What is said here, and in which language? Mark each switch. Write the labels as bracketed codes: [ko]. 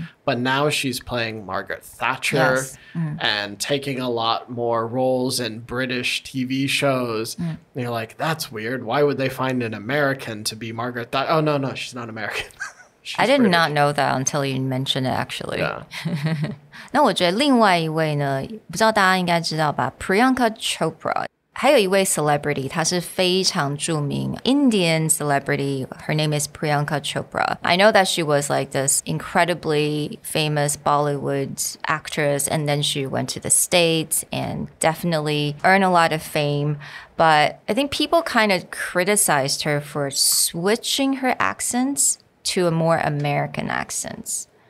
[en] But now she's playing Margaret Thatcher and taking a lot more roles in British TV shows. And you're like, that's weird. Why would they find an American to be Margaret Thatcher? Oh, no, she's not American. I did not know that until you mentioned it, actually. Yeah. [zh] 那我觉得另外一位呢，不知道大家应该知道吧 Priyanka Chopra 还有一位 celebrity 她是非常著名 Indian celebrity. [en] Her name is Priyanka Chopra. I know that she was like this incredibly famous Bollywood actress, and then she went to the States and definitely earned a lot of fame. But I think people kind of criticized her for switching her accents to a more American accent.